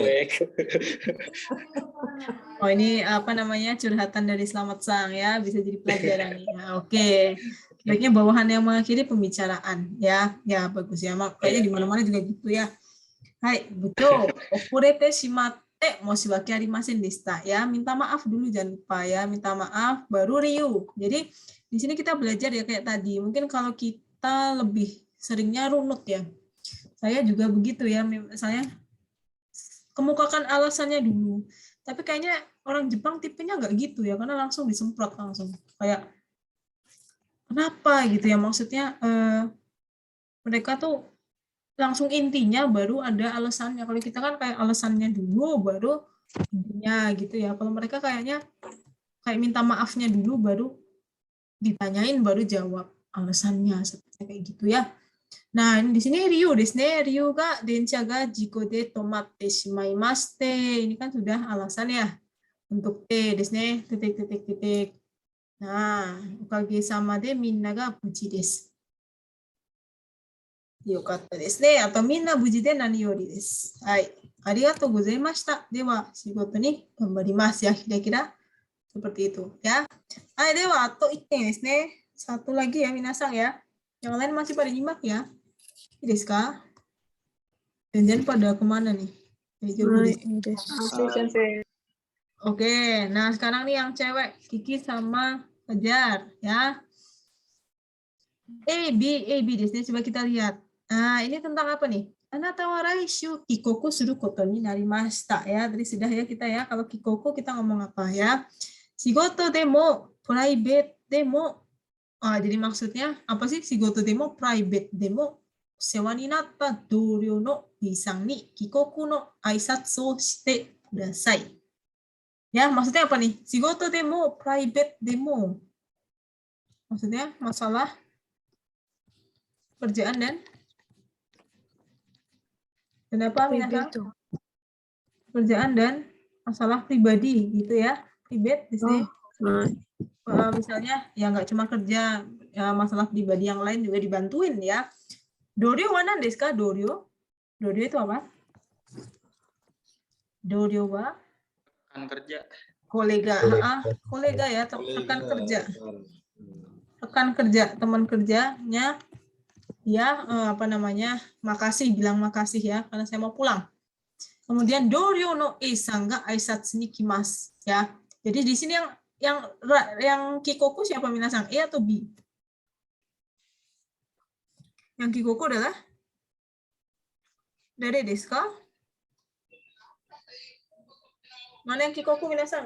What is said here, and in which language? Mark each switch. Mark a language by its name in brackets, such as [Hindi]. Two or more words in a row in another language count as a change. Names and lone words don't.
[Indonesian] Cuek. Oh ini apa namanya curhatan dari Slamet Sang ya, bisa jadi pelajaran nih. Ya, oke. Baiknya bawahan yang mengakhiri pembicaraan ya. Ya bagus ya. Kayaknya di mana-mana juga gitu ya. Hai, betul. [Japanese] 遅れてしまって申し訳ありませんでしたや. [Indonesian] Minta maaf dulu jangan lupa ya. Minta maaf baru Ryu. Jadi di sini kita belajar ya kayak tadi. Mungkin kalau kita lebih seringnya runut ya. Saya juga begitu ya. Misalnya kemukakan alasannya dulu. Tapi kayaknya orang Jepang tipenya nggak gitu ya, karena langsung disemprot langsung. Kayak kenapa gitu ya, maksudnya mereka tuh langsung intinya baru ada alasannya. Kalau kita kan kayak alasannya dulu baru intinya gitu ya. Kalau mereka kayaknya kayak minta maafnya dulu baru ditanyain baru jawab alasannya seperti kayak gitu ya. Nah, di sini [Japanese] 理由ですね. 理由が電車が事故で止まってしまいまして. [Indonesian] Ini kan sudah alasan ya. Untuk [Japanese] Tですね. [Indonesian] Titik. Nah, [Japanese] おかげさまでみんなが無事です. よかったですね. Atau みんな無事で何よりです。はい. ありがとうございました。では、仕事に頑張りますや. [Indonesian] Kira-kira seperti itu ya. [Japanese] はい、では, [Indonesian] atau [Japanese] 一点ですね. [Indonesian] Satu lagi ya, minasang ya. Yang lain masih pada nyimak ya. Iriska. Jangan pada kemana nih? Oke, nah sekarang nih yang cewek. Kiki sama Fajar ya. A, B di sini coba kita lihat. Nah, ini tentang apa nih? [Japanese] あなたは来週帰国することになりましたや. [Indonesian] Tadi sudah ya kita ya. Kalau kikoku kita ngomong apa ya? [Japanese] 仕事でもプライベートでも. [Indonesian] Jadi maksudnya apa sih? [Japanese] 仕事でもプライベートでも、世話になった同僚のBさんに帰国の挨拶をしてください. [Indonesian] Ya, maksudnya apa nih? [Japanese] 仕事でもプライベートでも. [Indonesian] Maksudnya masalah kerjaan dan apa minasan? Kerjaan dan masalah pribadi gitu ya. Private di sini. Misalnya ya nggak cuma kerja ya, masalah pribadi yang lain juga dibantuin ya. [Japanese] 同僚は何ですか? [Indonesian] Doryo itu apa? [Japanese] 同僚は [Indonesian] Kan kerja. kolega, kolega ya, rekan kerja. Rekan kerja, teman kerjanya ya apa namanya? Makasih, bilang makasih ya karena saya mau pulang. [Japanese] Kemudian 同僚のEさんが挨拶に来ますや. [Indonesian] Jadi di sini yang kikoku siapa minasang? E atau B? Yang kikoku adalah [Japanese] 誰ですか? [Indonesian] Mana yang kikoku minasang?